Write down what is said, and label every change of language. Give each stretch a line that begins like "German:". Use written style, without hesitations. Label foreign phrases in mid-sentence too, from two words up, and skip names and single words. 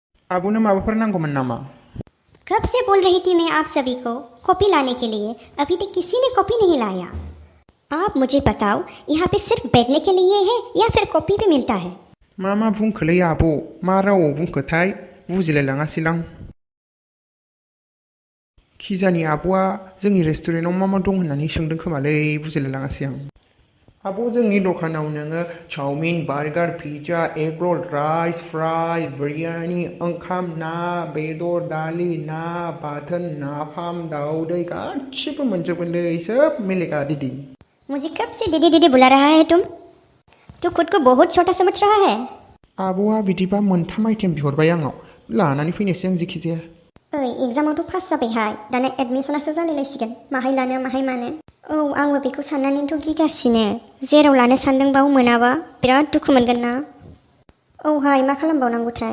Bodo: आबोनो माबाफोर नांगौमोन नामा?
Hindi: कब से बोल रही थी मैं आप सभी को कॉपी लाने के लिए, अभी तक किसी ने कॉपी नहीं लाया। आप मुझे बताओ, यहाँ पे सिर्फ बैठने के लिए है या फिर कॉपी भी मिलता है?
Bodo: मा बुंखोलै आब' मा रावआव बुंखोथाय बुजिलायलाङासैलां। खिजानि आब'आ जोंनि रेस्टुरेन्टाव मा दं होननानै सोंदों खोमालै, बुजिलायलाङासै आं। आब' जोंनि दखानाव नोङो चाउमिन, बार्गार, पिज्जा,
English: egg roll,
Bodo: राइस, फ्राइ, बिरियानि, ओंखाम, ना, बेदर, दालि, ना, बाथोन, नाफाम, दाउदै गासिबो मोनजोबगोनलै,
Hindi: सोब मिलेगा दीदी। मुझे कब से दीदी दीदी बुला रहा है तुम? तू खुद को बहुत छोटा समझ रहा है।
Bodo: आब'आ बिदिबा मोनथाम आइटेम बिहरबाय आंनाव, लानानै फैनोसै आं जेखिजाया। ओइ एग्जामावथ' पास जाबायहाय, दाना एडमिसनासो जालायलायसिगोन, माहाय लानो माहाय मानो। औ आंबो बेखौ साननानैथ' गिगासिनो, जेराव लानो सानदों बाव मोनाबा बिराद दुखु मोनगोन ना। औहाय मा खालामबावनांगौथाय।